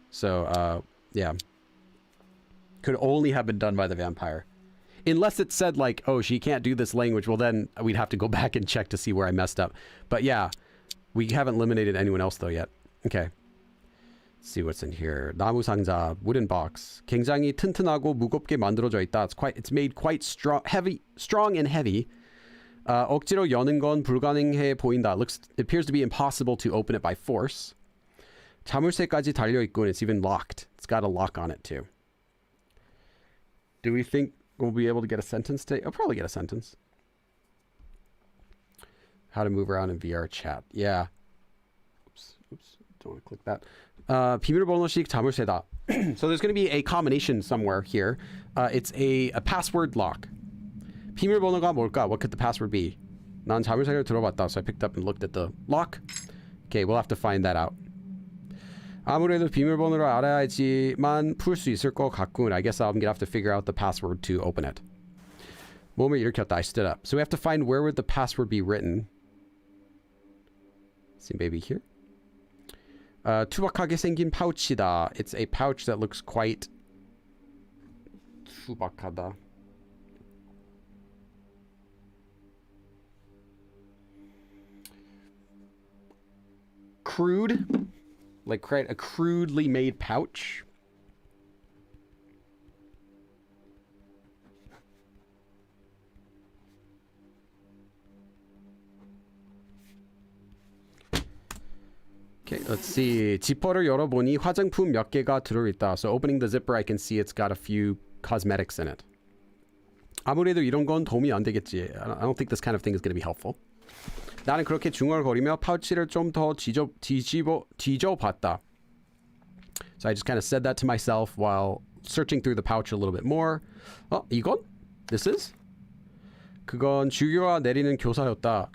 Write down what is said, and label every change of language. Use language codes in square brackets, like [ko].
[en] So, yeah. Could only have been done by the vampire. Unless it said like, oh, she can't do this language. Well, then we'd have to go back and check to see where I messed up. But yeah, We haven't eliminated anyone else though yet. Okay. Let's see what's in here. [ko] 나무 상자, [en] wooden box. [ko] 굉장히 튼튼하고 무겁게 만들어져 있다. [en] It's made quite strong and heavy. [ko] 억지로 여는 건 불가능해 보인다. [en] It appears to be impossible to open it by force. [ko] 자물쇠까지 달려 있고, [en] and it's even locked. It's got a lock on it too. Do we think we'll be able to get a sentence today? I'll probably get a sentence. How to move around in VR chat. Yeah. Oops. Don't want to click that. [ko] 비밀번호식 자물쇠다. [en] So there's going to be a combination somewhere here. It's a password lock. [ko] 비밀번호가 뭘까? [en] What could the password be? [ko] 난 자물쇠를 들어봤다. [en] So I picked up and looked at the lock. Okay, we'll have to find that out. [ko] 아무래도 비밀번호를 알아야지만 풀 수 있을 것 같군. [en] I guess I'm going to have to figure out the password to open it. [ko] 몸을 일으켰다. [en] I stood up. So we have to find where would the password be written. Let's see, maybe here. [ko] 투박하게 생긴 파우치다. [en] It's a pouch that looks quite 투박하다. Crude, like a crudely made pouch. Okay, let's see. [ko] 지퍼를 열어보니 화장품 몇 개가 들어있다. [en] So opening the zipper, I can see it's got a few cosmetics in it. [ko] 아무래도 이런 건 도움이 안 되겠지. [en] I don't think this kind of thing is going to be helpful. [ko] 나는 그렇게 중얼거리며 파우치를 좀 더 뒤져봤다. [en] So I just kind of said that to myself while searching through the pouch a little bit more. [ko] 이건? [en] This is? [ko] 그건 주교가 내리는 교사였다.